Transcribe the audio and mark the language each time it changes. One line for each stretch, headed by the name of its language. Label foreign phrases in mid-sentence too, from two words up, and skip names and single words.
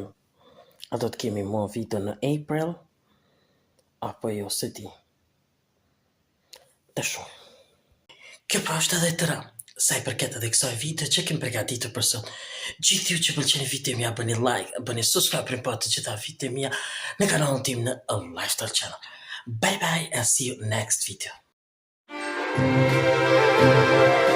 Albanian: A do të kemi mo video në April, apo jo se di. Të shohim. Kjo pra është edhe tëra. sa i përket edhe kësaj video që kem përgatitur për sot. Gjithë ju që pëlqeni videon mia, bëni like, bëni subscribe për të gjitha videot mia në kanalin tim në Lifestyle Channel.
English: Bye bye and see you next video.